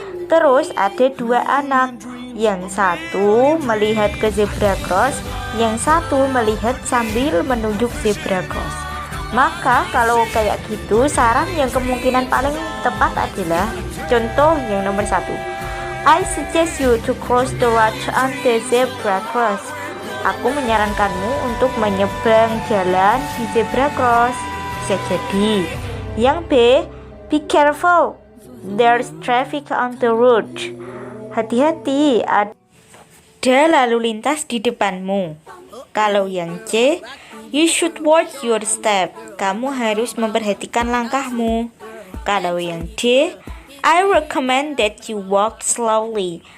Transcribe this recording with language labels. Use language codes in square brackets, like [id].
[id] Terus ada dua anak, yang satu melihat ke zebra cross, yang satu melihat sambil menunjuk zebra cross. Maka kalau kayak gitu, saran yang kemungkinan paling tepat adalah contoh yang nomor 1. [en] I suggest you to cross the road on the zebra cross. [id] Aku menyarankanmu untuk menyeberang jalan di zebra cross. Bisa jadi. Yang [en] B, be careful, there's traffic on the road. [id] Hati-hati, ada lalu lintas di depanmu. Kalau yang [en] C, you should watch your step. [id] Kamu harus memperhatikan langkahmu. Kalau yang D, [en] I recommend that you walk slowly.